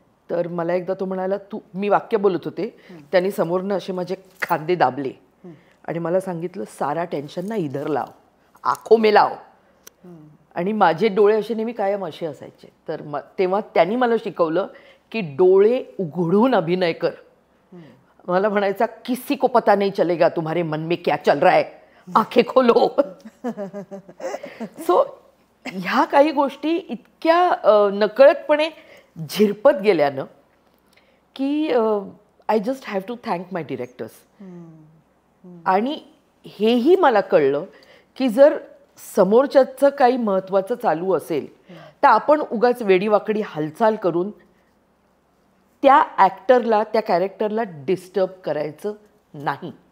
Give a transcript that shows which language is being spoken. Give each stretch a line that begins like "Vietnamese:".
Marathi: तर मला एकदा तो म्हणाला, मी वाक्य बोलत होते, त्यांनी समोरनं असे माझे खांदे दाबले आणि मला सांगितलं,
Hindi: सारा टेन्शन ना इधर लाव, आंखों में लाव.
Marathi: आणि माझे डोळे असे नेहमी कायम असे असायचे. तर तेव्हा त्यांनी मला शिकवलं की डोळे उघडून अभिनय कर. मला म्हणायचा
Hindi: किसी को पता नहीं चलेगा तुम्हारे मन में क्या चल रहा है, आंखें खोलो.
Marathi: सो ह्या काही गोष्टी इतक्या नकळतपणे झिरपत गेल्यानं की
English: I just have to thank my directors.
Marathi: आणि हेही मला कळलं की जर समोरच्याचं काही महत्त्वाचं चालू असेल तर आपण उगाच वेडीवाकडी हालचाल करून त्या ॲक्टरला, त्या कॅरेक्टरला डिस्टर्ब करायचं नाही.